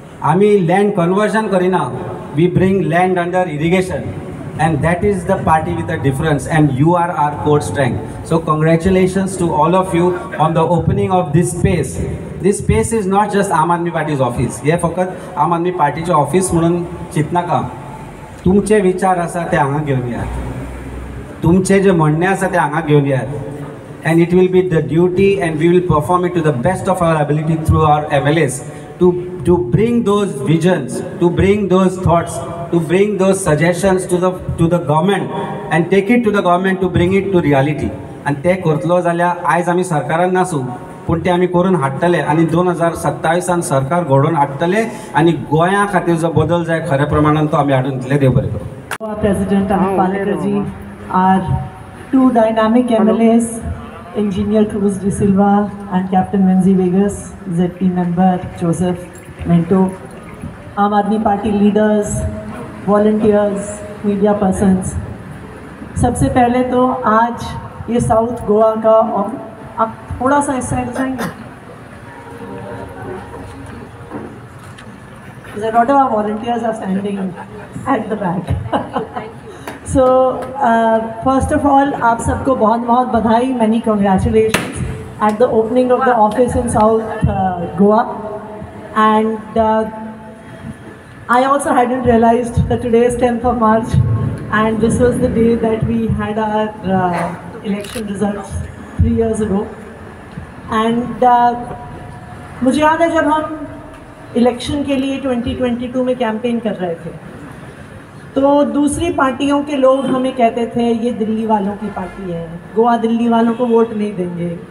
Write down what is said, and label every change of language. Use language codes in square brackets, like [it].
[gom] आमी land conversion करिना, [en] We bring land under irrigation and that is the party with a difference and you are our core strength. So congratulations to all of you on the opening of this space. This space is not just Aam Aadmi Party's office. [gom] हे फकत आम आदमी पार्टीचे office म्हणून चिंतनाका. तुमचे विचार आसा ते हांगा घेवन येयात, [en] तुमचे जे म्हणणे आसा ते हांगा घेवन येयात and it will be the duty and we will perform it to the best of our ability through our MLAs to bring those visions, to bring those thoughts, to bring those suggestions to the government and take it to the government to bring it to reality. [gom] And ते करतलो जाल्यार आयज आमी सरकारान नासू पूण ते आमी करून हाडटले आनी 2027 सरकार घडोवन हाडटले आनी गोंया खातीर जो बदल जाय खऱ्या प्रमाणान तो आमी हाडून दितले. देव बरें करूं. [en] President Amit Palekarji, our 2 dynamic MLAs, Engineer Cruz de Silva and Captain Wenzi Vegas, ZP member Joseph Mento, Aam Aadmi Party leaders, volunteers, media persons. [hi] सबसे पहले तो आज ये साउथ गोवा का, आप थोड़ा सा इस साइड जाएंगे. [en] A lot of our volunteers are standing at the back. So first of all, [hi] आप सबको बहुत बहुत बधाई, [en] many congratulations at the opening of the office in South Goa. And I also hadn't realized that today is 10th of March and this was the day that we had our election results 3 years ago. [hi] And मुझे याद है जब हम election के लिए 2022 में campaign कर रहे थे तो दूसरी पार्टियों के लोग हमें कहते थे ये दिल्ली वालों की पार्टी है, गोवा दिल्ली वालों को वोट नहीं देंगे.